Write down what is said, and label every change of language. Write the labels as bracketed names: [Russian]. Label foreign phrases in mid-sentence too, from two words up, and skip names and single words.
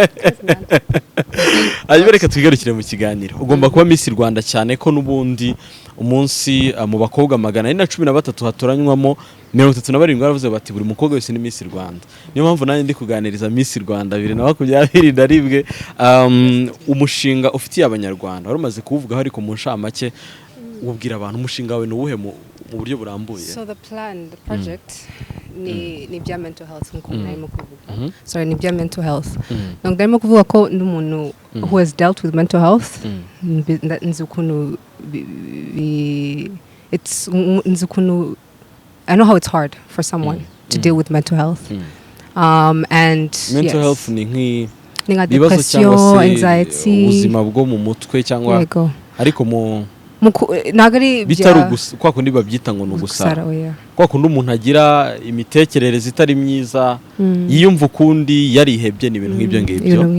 [Kinyarwanda] Aje reka twigarukire mu kiganiro ugomba kuba Miss Rwanda cyane ko nubundi umunsi mu bakobwa 413 hatoranywamo 37 baravuze bati buri mukobwa wese ni Miss Rwanda. Niyo mpamvu nanjye ndi kuganiriza Miss Rwanda 2022 umushinga ufitiye abanyarwanda warumaze kuvuga ariko mu nshamake ubwira abantu umushinga wawe nuwuhe mu buryo burambuye. [English] So the project [Kinyarwanda] ni bya [English] mental health [Kinyarwanda] nko narimo kuvuga. Sorry, ni bya [English] mental health. [Kinyarwanda] Donc narimo kuvuga ko n'umuntu [English] who has dealt with mental health nzukunu I know how it's hard for someone to deal with mental health. And mental health ni depression, anxiety, [Kinyarwanda] ubuzima bwo mu mutwe cyangwa ariko nagari bitari kwa kundi babyita ngo nugusara. Kwa kundi umuntu agira imitekerereze itari myiza yiyumva ukundi yarihebye ni ibintu nk'ibyo ngibyo.